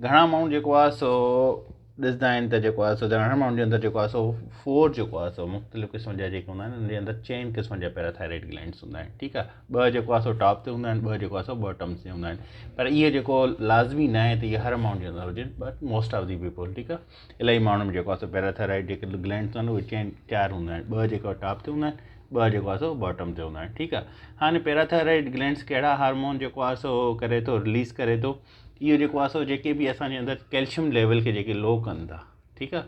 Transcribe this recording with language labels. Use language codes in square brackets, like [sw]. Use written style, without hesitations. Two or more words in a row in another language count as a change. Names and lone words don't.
[sd] घणा माण्हू जेको आहे सो ॾिसंदा आहिनि त जेको आहे सो घणा माण्हुनि जे अंदरि जेको आहे सो 4 जेको आहे सो मुख़्तलिफ़ क़िस्म जा जेके हूंदा आहिनि उनजे अंदरि 4 क़िस्म जा [en] parathyroid glands [sd] हूंदा आहिनि, ठीकु आहे। 2 जेको आहे सो टॉप ते हूंदा आहिनि, 2 जेको आहे सो बॉटम्स ते हूंदा आहिनि। पर इहे जेको लाज़मी न आहे त इहे हर माण्हू जे अंदरि हुजनि, [en] but most of the people, [sd] ठीकु आहे। इलाही माण्हुनि में जेको आहे सो पैराथायराइड जेके ग्लैंड्स आहिनि उहे 4 हूंदा आहिनि। 2 जेको टॉप ते हूंदा आहिनि, 2 जेको आहे सो बॉटम ते हूंदा आहिनि, ठीकु आहे। हाणे [en] parathyroid glands [sd] कहिड़ा हार्मोन जेको आहे सो करे थो, रिलीज़ करे थो। इहो जेको आहे सो जेके बि असांजे अंदरि [en] calcium level [sd] खे जेके लो कनि था, ठीकु आहे।